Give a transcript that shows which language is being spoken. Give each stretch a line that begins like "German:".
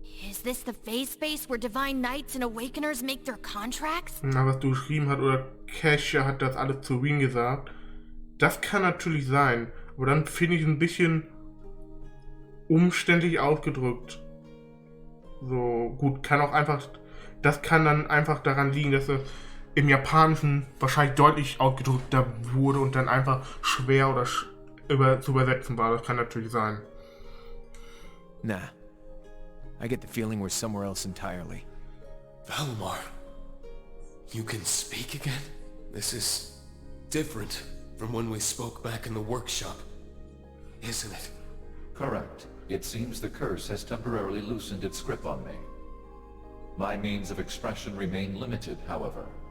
English: Is this the phase space where divine knights and awakeners make their contracts?
German: Na, was du geschrieben hast, oder Kesha hat das alles zu Wien gesagt. Das kann natürlich sein, aber dann finde ich es ein bisschen umständlich ausgedrückt. So, gut, kann auch einfach, das kann dann einfach daran liegen, dass es im Japanischen wahrscheinlich deutlich ausgedrückter wurde und dann einfach schwer oder zu übersetzen war. Das kann natürlich sein.
English: Nah. I get the feeling we're somewhere else entirely. Valimar, you can speak again? This is different from when we spoke back in the workshop, isn't it? Correct. It seems the curse has temporarily loosened its grip on me. My means of expression remain limited, however.